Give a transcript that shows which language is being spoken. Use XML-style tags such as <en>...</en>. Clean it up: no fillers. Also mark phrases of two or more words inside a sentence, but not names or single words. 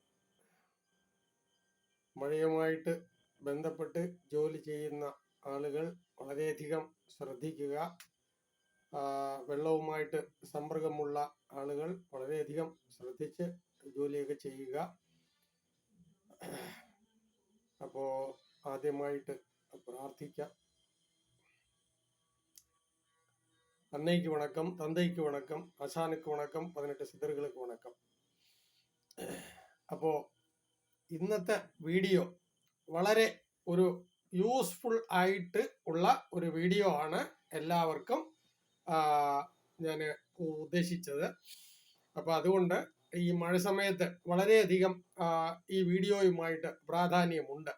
<ml>മഴയുമായിട്ട് ബന്ധപ്പെട്ട് ജോലി ചെയ്യുന്ന ആളുകൾ വളരെയധികം ശ്രദ്ധിക്കുക. വെള്ളവുമായിട്ട് സമ്പർക്കമുള്ള ആളുകൾ വളരെയധികം ശ്രദ്ധിച്ച് ജോലിയൊക്കെ ചെയ്യുക. അപ്പോൾ ആദ്യമായിട്ട് പ്രാർത്ഥിക്കാം.</ml> <ta>அன்னைக்கு வணக்கம், தந்தைக்கு வணக்கம், ஆசானுக்கு வணக்கம், 18</ta> <ml>സിദ്ധറുകൾക്ക് വണക്കം. അപ്പോൾ ഇന്നത്തെ വീഡിയോ വളരെ ഒരു യൂസ്ഫുൾ ആയിട്ട് ഉള്ള ഒരു വീഡിയോ ആണ് എല്ലാവർക്കും ഞാൻ ഉദ്ദേശിച്ചത്. അപ്പോൾ അതുകൊണ്ട് ഈ മഴ സമയത്ത് വളരെയധികം ഈ വീഡിയോയുമായിട്ട് പ്രാധാന്യമുണ്ട്.</ml>